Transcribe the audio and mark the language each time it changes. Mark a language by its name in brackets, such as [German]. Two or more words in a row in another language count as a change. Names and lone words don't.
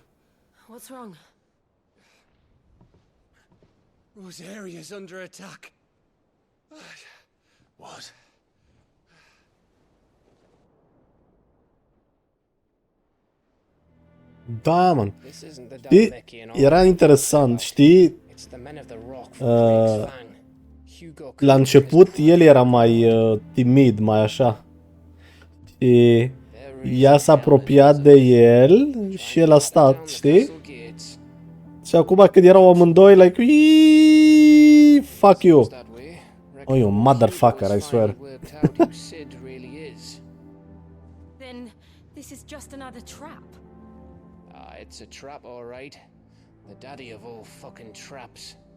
[English] What's wrong? Rosaria's under attack. What? [Romanian] Da, man. [English] This isn't the [Romanian] Știi, [English] Dalmekian [Romanian] era [English] army. [Romanian] interesant, știi? [English] It's the men of the rock from Drake's Fang. Hugo [Romanian] La [English] Cook [Romanian] început [English] is [Romanian] el era mai timid, mai așa. Și ea s-a apropiat de el și el a stat, știi? Și acum când erau amândoi, [English] like, "Iiii, fuck you. Oh, you motherfucker, I swear. Then this is just another trap. It's a trap, all right. The daddy of all fucking traps.